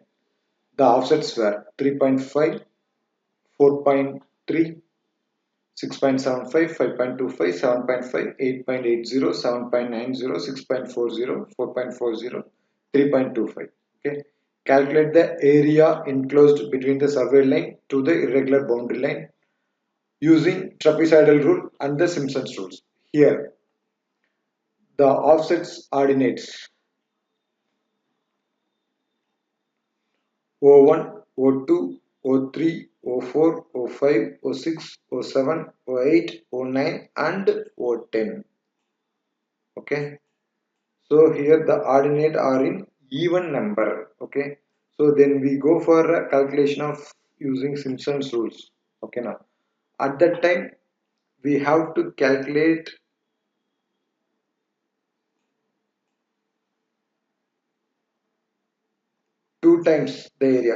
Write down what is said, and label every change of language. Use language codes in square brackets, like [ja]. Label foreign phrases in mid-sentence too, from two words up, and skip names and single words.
[en] The offsets were 3.5, 4.3, 6.75, 5.25, 7.5, 8.80, 7.90, 6.40, 4.40, 3.25. Okay. Calculate the area enclosed between the survey line to the irregular boundary line using trapezoidal rule and the Simpson's rules. Here, the offsets ordinates O1, O2, O3, O4, O5, O6, O7, O8, O9 and O10. Okay. So here the ordinate are in even number. Okay. So then we go for a calculation of using Simpson's rules. Okay, now at that time we have to calculate two times the area.